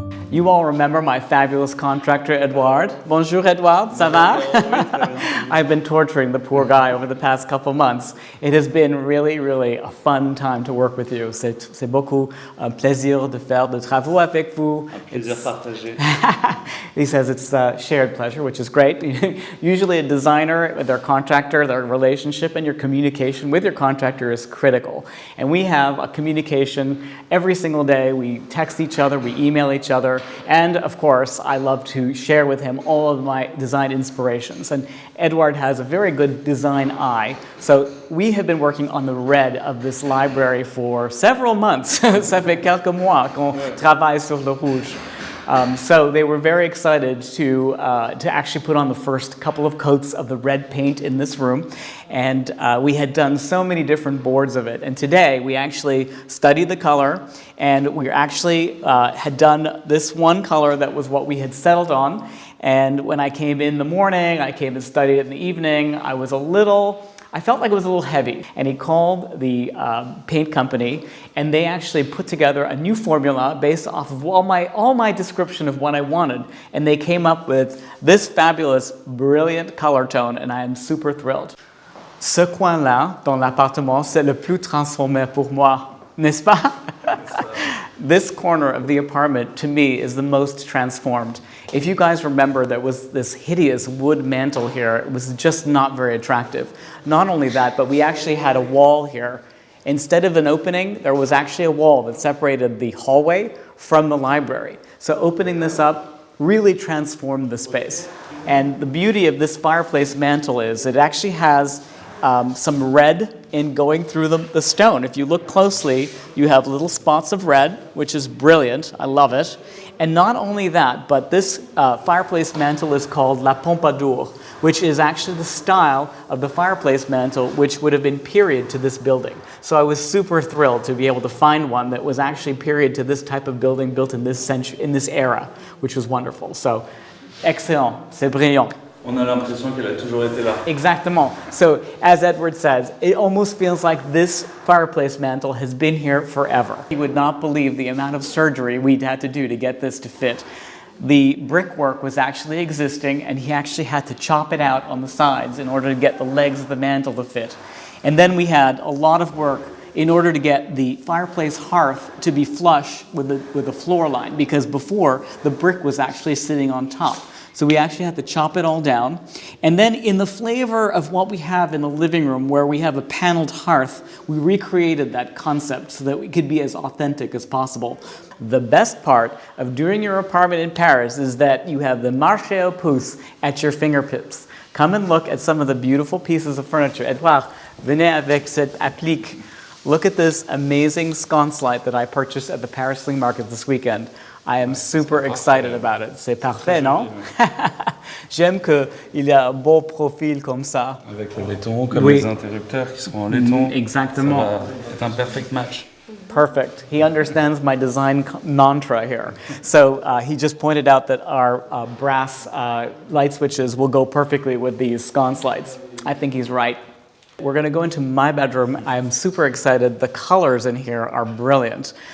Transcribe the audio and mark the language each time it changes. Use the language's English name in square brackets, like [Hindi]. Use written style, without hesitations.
[English] You all remember my fabulous contractor, Edouard. [French] Bonjour, Edouard, ça va? [English] I've been torturing the poor guy over the past couple months. It has been really, really a fun time to work with you. [French] C'est beaucoup un plaisir de faire de travaux avec vous. Un plaisir partagé. [English] He says it's a shared pleasure, which is great. Usually a designer, their contractor, their relationship and your communication with your contractor is critical. And we have a communication every single day. We text each other, we email each other. And of course, I love to share with him all of my design inspirations. And Edouard has a very good design eye. So we have been working on the red of this library for several months. [French] Ça fait quelques mois qu'on travaille sur le rouge. [English] So they were very excited to actually put on the first couple of coats of the red paint in this room. And we had done so many different boards of it. And today we actually studied the color, and we actually had done this one color that was what we had settled on. And when I came in the morning, I came and studied it in the evening, I felt like it was a little heavy. And he called the paint company, and they actually put together a new formula based off of all my description of what I wanted. And they came up with this fabulous, brilliant color tone, and I am super thrilled. [French] Ce coin-là, dans l'appartement, c'est le plus transformé pour moi, n'est-ce pas? [English] This corner of the apartment, to me, is the most transformed. If you guys remember, there was this hideous wood mantle here. It was just not very attractive. Not only that, but we actually had a wall here. Instead of an opening, there was actually a wall that separated the hallway from the library. So opening this up really transformed the space. And the beauty of this fireplace mantle is it actually has some red in going through the stone. If you look closely, you have little spots of red, which is brilliant. I love it. And not only that, but this fireplace mantle is called La Pompadour, which is actually the style of the fireplace mantle, which would have been period to this building. So I was super thrilled to be able to find one that was actually period to this type of building built in this century, in this era, which was wonderful. [French] So, excellent, c'est brillant. On a l'impression qu'elle a toujours été là. Exactement. [English] So, as Edward says, it almost feels like this fireplace mantle has been here forever. You would not believe the amount of surgery we'd had to do to get this to fit. The brickwork was actually existing, and he actually had to chop it out on the sides in order to get the legs of the mantle to fit. And then we had a lot of work in order to get the fireplace hearth to be flush with the floor line, because before the brick was actually sitting on top. So we actually had to chop it all down. And then in the flavor of what we have in the living room, where we have a paneled hearth, we recreated that concept so that we could be as authentic as possible. The best part of doing your apartment in Paris is that you have the marché aux puces at your fingertips. Come and look at some of the beautiful pieces of furniture. [French] Edouard, venez avec cette applique. [English] Look at this amazing sconce light that I purchased at the Paris Flea Market this weekend. I am super excited about it. [French] C'est parfait, non? J'aime qu'il y a un beau profil comme ça. Avec le laiton, comme Oui. les interrupteurs qui seront en laiton. Exactement. C'est un [English] perfect match. Perfect. He understands my design mantra here. So he just pointed out that our brass light switches will go perfectly with these sconce lights. I think he's right. We're going to go into my bedroom. I'm super excited. The colors in here are brilliant.